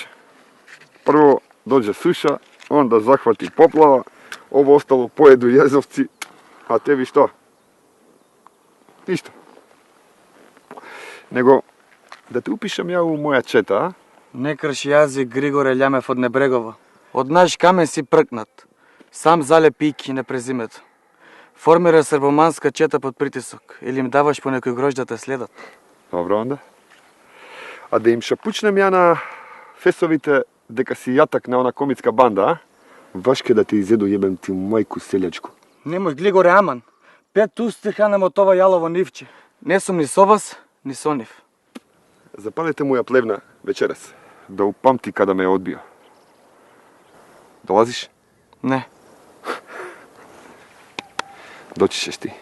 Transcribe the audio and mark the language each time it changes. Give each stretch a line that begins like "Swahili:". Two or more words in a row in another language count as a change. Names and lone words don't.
Serbian: Prvo dođe suša, onda zahvati poplava, ovo ostalo pojedu jezovci, a tebi što? Ništa. Nego, da te upišem ja u moja četa, a?
Macedonian: Не крши јазик, Григоре Љамев од Небрегово. Од наш камен си пркнат. Сам залепи и не презимето. Формира србоманска чета под притисок. Или им даваш по некој грош да те следат. Добро онда. А да им шапучнем ја на фесовите дека си јатак на она комицка банда, а?
Serbian: Вашке да те изеду јебем ти мајку селјачку.
Macedonian: Немој, Глигоре, аман. 5 усти хранем од ова јалово нивче. Не сум ни со вас, ни со нив. Запалете му ја плевна вечерас.
Serbian: Да упамти када ме одбио. Долазиш?
Macedonian: Не.
Serbian: Doći ćeš ti.